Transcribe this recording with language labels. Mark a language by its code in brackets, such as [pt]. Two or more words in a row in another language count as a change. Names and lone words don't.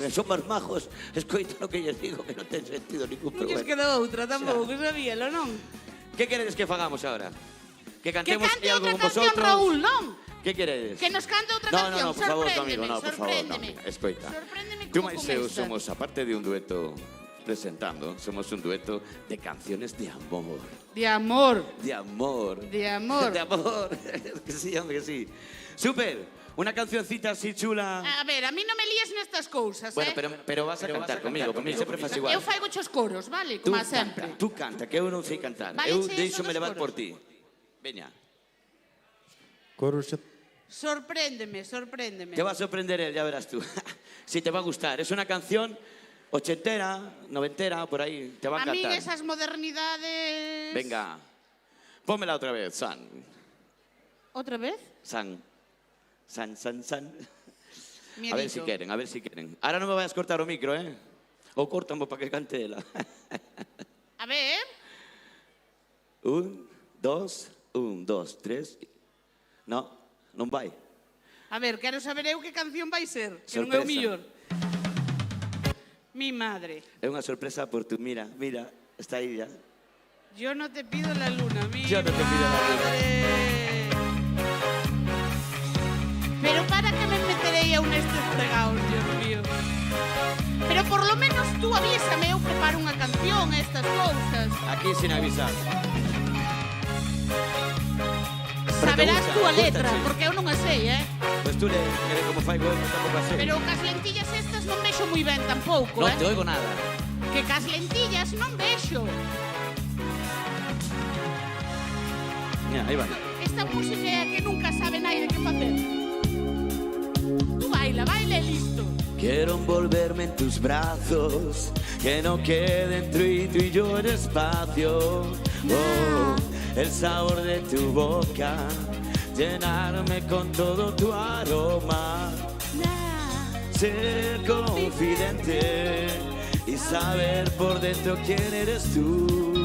[gl] que son máis majos, escoitan o que lles digo, que non ten sentido ningún Non lles problema. queda outra tampouco, sabíalo, non? Que queredes que fagamos ahora? Que Que cantemos cante algo outra con canción, [es] vosotros? [gl] Raúl, non? Que queredes? Que nos cante outra [es] No, [gl] canción, [es] por favor, sorpréndeme, conmigo, no, por favor, no. sorpréndeme. [gl] Escoita. [es] Sorpréndeme Tú [gl] como máis con eu esta. [es] somos, aparte de un dueto presentando, somos un dueto de canciones de amor. De amor. De amor. De amor. De amor. Que sí, hombre, que sí. Super, una cancioncita así chula. A ver, [gl] a mí non me líes nestas cousas, [es] Bueno, eh? pero vas a cantar conmigo [gl] sempre faz igual. Eu faigo chos coros, vale? [es] Tú [gl] Como a sempre. canta, tú canta, que eu non sei cantar. Vale, Eu che, deixome son os levar coros. por ti. Veña. [es] Sorpréndeme, sorpréndeme. Te va a sorprender él, ya verás tú. Si te va a gustar. Es una canción ochentera, noventera, por ahí. Te va a A mí encantar. esas modernidades... Venga. Pónmela otra vez, San. ¿Otra vez? San. San, san, san. Miedito. A ver si quieren, a ver si quieren. Ahora no me vayas a cortar o micro, ¿eh? O córtame para que cante ela. A ver... 1, 2, 1, 2, 3. [gl] No, non vai. A ver, quero saber eu que canción vai ser, que non é o [es] Sorpresa. millor. Mi madre. [gl] É unha sorpresa por tu, mira, está aí ya. [es] Yo no te pido la luna, mi Yo no te pido la luna. madre. [gl] Pero para que me meterei a un estes fregados, Dios mío. [es] Pero por lo menos tú avísame, [gl] eu preparo unha canción, estas cousas. [es] Aquí sin avisar. [gl] Saberás tú a letra, gústache. porque eu non a sei, eh? [es] Pues tú le [gl] como fai eu, tampouco a sei. Pero cas lentillas estas non vexo moi ben tampouco, Non eh? [es] te oigo nada. [gl] Que cas lentillas non vexo. Mira, aí va. Esta música é a que nunca sabe naide que facer. [es] Tú baila, baila e listo. Quiero envolverme en tus brazos, que no quede entre tú y yo el espacio. Oh, el sabor de tu boca, llenarme con todo tu aroma. Ser confidente y saber por dentro quién eres tú.